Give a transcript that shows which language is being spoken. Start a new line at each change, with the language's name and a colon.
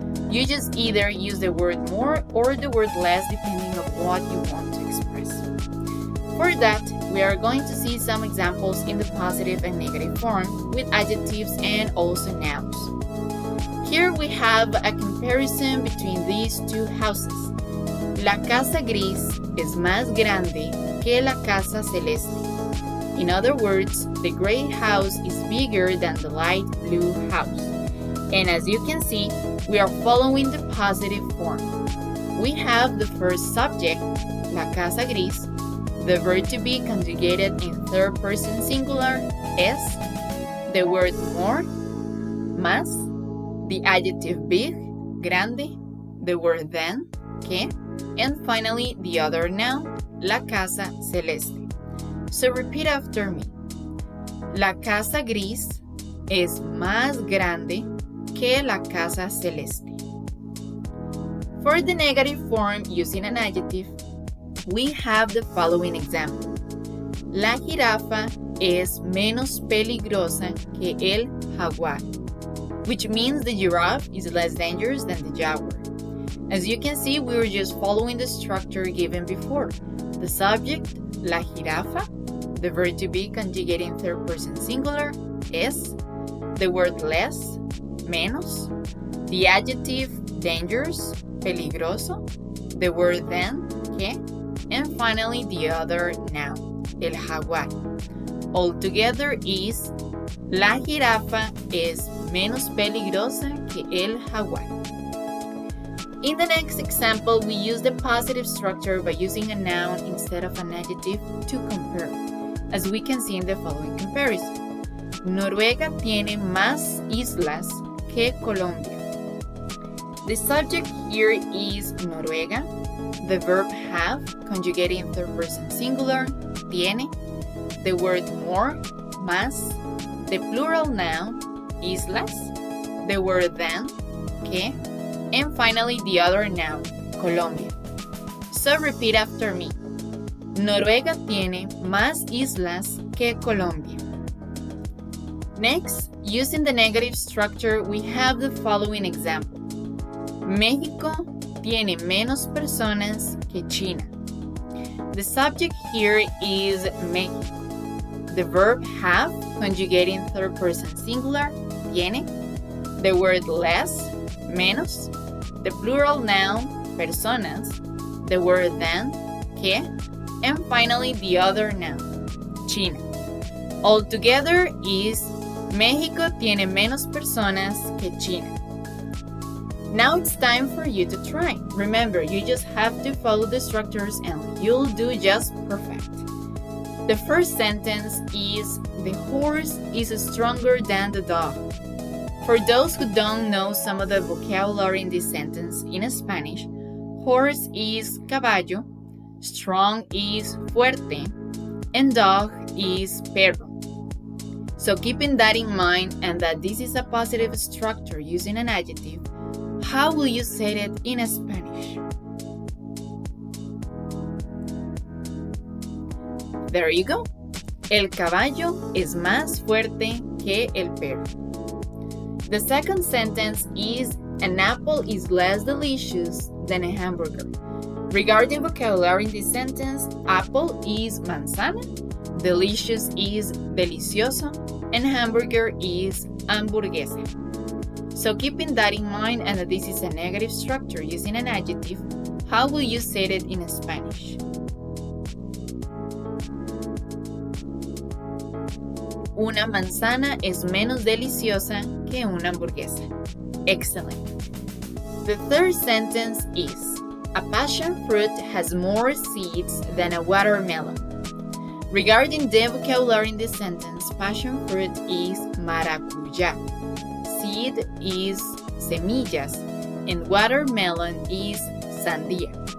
English: You just either use the word more or the word less depending on what you want to express. For that, we are going to see some examples in the positive and negative form with adjectives and also nouns. Here we have a comparison between these two houses.
Spanish: La casa gris es más grande que la casa celeste.
English: In other words, the gray house is bigger than the light blue house. And as you can see, we are following the positive form. We have the first subject,
Spanish: la casa gris,
English: the verb to be conjugated in third person singular, es, the word more, más, the adjective big, grande, the word then, que, and finally the other noun,
Spanish: la casa celeste.
English: So repeat after me.
Spanish: La casa gris es más grande que la casa celeste.
English: For the negative form using an adjective, we have the following example.
Spanish: La jirafa es menos peligrosa que el jaguar,
English: which means the giraffe is less dangerous than the jaguar. As you can see, we were just following the structure given before. The subject,
Spanish: la jirafa,
English: the verb to be conjugated in third person singular, es, the word less, menos, the adjective dangerous, peligroso, the word then, que, and finally the other noun,
Spanish: el jaguar.
English: Altogether is,
Spanish: la jirafa es menos peligrosa que el jaguar.
English: In the next example, we use the positive structure by using a noun instead of an adjective to compare, as we can see in the following comparison.
Spanish: Noruega tiene más islas que Colombia.
English: The subject here is Noruega, the verb have, conjugated in third person singular, tiene, the word more, más, the plural noun, islas, the word then, que, and finally the other noun, Colombia. So repeat after me.
Spanish: Noruega tiene más islas que Colombia.
English: Next, using the negative structure, we have the following example.
Spanish: México tiene menos personas que China.
English: The subject here is México. The verb have, conjugating third person singular, tiene, the word less, menos, the plural noun, personas, the word then, que, and finally the other noun, China. Altogether is
Spanish: México tiene menos personas que China.
English: Now it's time for you to try. Remember, you just have to follow the structures and you'll do just perfect. The first sentence is, the horse is stronger than the dog. For those who don't know some of the vocabulary in this sentence in Spanish, horse is caballo, strong is fuerte, and dog is perro. So keeping that in mind and that this is a positive structure using an adjective, how will you say it in Spanish? There you go.
Spanish: El caballo es más fuerte que el perro.
English: The second sentence is an apple is less delicious than a hamburger. Regarding vocabulary in this sentence, apple is manzana, delicious is delicioso, and hamburger is hamburguesa. So keeping that in mind and that this is a negative structure using an adjective, how will you say it in Spanish?
Spanish: Una manzana es menos deliciosa que una hamburguesa.
English: Excellent. The third sentence is, a passion fruit has more seeds than a watermelon. Regarding the vocabulary in this sentence, passion fruit is maracuyá, seed is semillas, and watermelon is sandía.